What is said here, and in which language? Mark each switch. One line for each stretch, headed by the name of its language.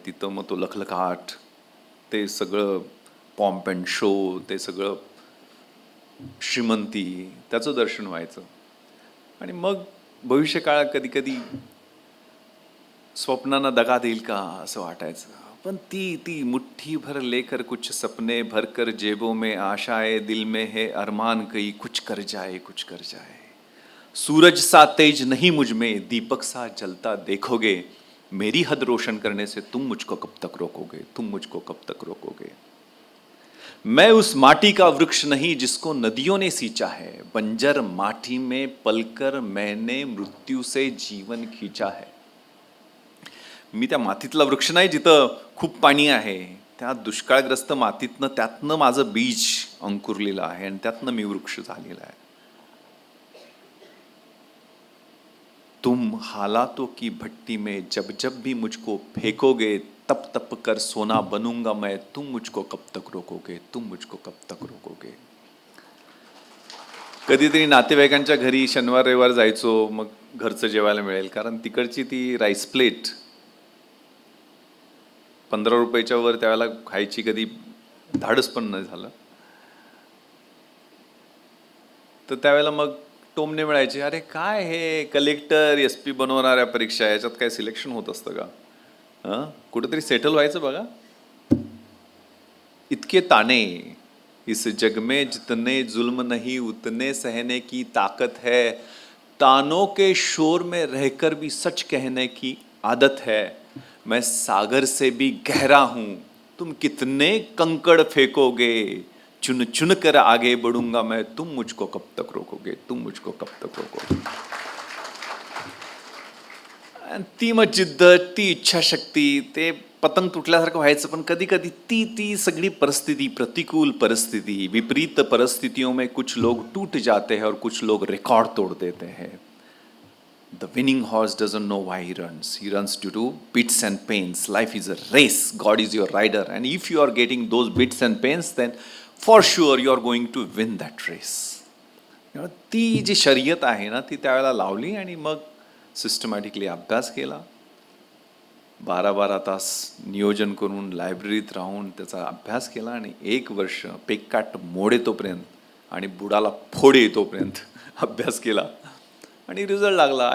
Marathi: तिथं मग तो लखलखाट, ते सगळं पॉम्प अँड शो, ते सगळं श्रीमंती, त्याचं दर्शन व्हायचं. आणि मग भविष्यकाळात कधी कधी स्वप्नांना दगा देईल का असं वाटायचं. पण ती
Hindi: मुट्ठी भर लेकर कुछ सपने भरकर जेबों में आशाए दिल में है अरमान कई कुछ कर जाए कुछ कर जाए. सूरज सा तेज नहीं मुझ में दीपक सा जलता देखोगे मेरी हद रोशन करने से तुम मुझको कब तक रोकोगे, तुम मुझको कब तक रोकोगे. मैं उस माटी का वृक्ष नहीं जिसको नदियों ने सींचा है, बंजर माटी में पलकर मैंने मृत्यू से जीवन खींचा है.
Marathi: मी त्या मातीतला वृक्ष नाही जिथं खूप पाणी आहे. त्या दुष्काळग्रस्त मातीतनं, त्यातनं माझं बीज अंकुरलेलं आहे आणि त्यातनं मी वृक्ष झालेला आहे.
Hindi: तुम हालातों की भट्टी में जब जब भी मुझको फेंकोगे तप तप कर सोना बनूंगा मैं, तुम मुझको कब तक रोकोगे, तुम मुझको कब तक रोकोगे.
Marathi: कधीतरी नातेवाईकांच्या घरी शनिवार रविवार जायचो. मग घरचं जेवायला मिळेल, कारण तिकडची ती राईस प्लेट 15 रुपयाच्या वर त्यावेळेला खायची कधी धाडस पण नाही झालं. तर त्यावेळेला मग टोमणे मिळायचे, अरे काय हे कलेक्टर SP बनवणाऱ्या परीक्षा, याच्यात काय सिलेक्शन होत असतं का, हां कुठेतरी सेटल व्हायचं बघा.
Hindi: इतके ताने इस जग में जितने जुल्म नहीं उतने सहने की ताकत है, तानों के शोर में रहकर भी सच कहने की आदत है. मैं सागर से भी गहरा हूं, तुम कितने कंकड़ फेंकोगे, चुन चुन कर आगे बढ़ूंगा मैं, तुम मुझको कब तक रोकोगे, तुम मुझको कब तक रोकोगे.
Marathi: ती मग जिद्द, ती इच्छाशक्ती, ते पतंग तुटल्यासारखं व्हायचं. पण कधी कधी ती सगळी परिस्थिती, प्रतिकूल परिस्थिती,
Hindi: विपरीत परिस्थितियों में कुछ लोग टूट जाते हैं और कुछ लोग रिकॉर्ड तोड़ देते हैं.
English: The winning horse doesn't know why he runs. He runs due to bits and pains. Life is a race. God is your rider. And if you are getting those bits and pains, then for sure you are going to win that race.
Marathi: ती जी शर्यत आहे ना, ती त्यावेळेला लावली आणि मग systematically अभ्यास केला. 12-12 तास नियोजन करून लायब्ररीत राहून त्याचा अभ्यास केला आणि 1 वर्ष पेकाट मोडे तोपर्यंत आणि बुडाला फोडे तोपर्यंत अभ्यास केला आणि रिझल्ट लागला.